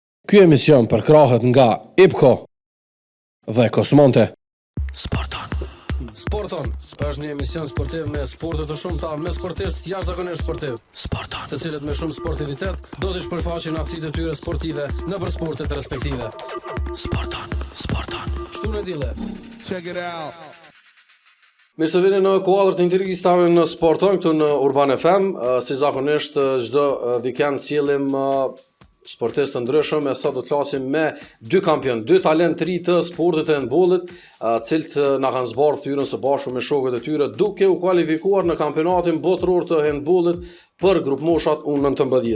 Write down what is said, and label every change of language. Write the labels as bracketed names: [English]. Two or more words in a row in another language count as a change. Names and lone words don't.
[Albanian] Ky emision përkrahet nga IPCO dhe Kosmonte. Sporton është një emision sportiv me sporte të shumta, me sportistë jashtëzakonisht sportiv. Të cilët me shumë sportivitet do të shpërfaqin aftësitë e tyre sportive nëpër sportet respektive. Sporton. Shtunë dile. [English] Check it out. [Albanian] Mirë se vini në kuadër të intervistave në Sporton këtu në Urban FM. Si zakonisht çdo vikend sjellim sportistë të ndryshëm, e sot do të flasim me dy kampion, dy talent të ri të sportit të handbollit, cilët na kanë zbardhur fytyrën së bashku me shokët e tyre duke u kualifikuar në kampionatin botëror të handbollit për grup moshat U19.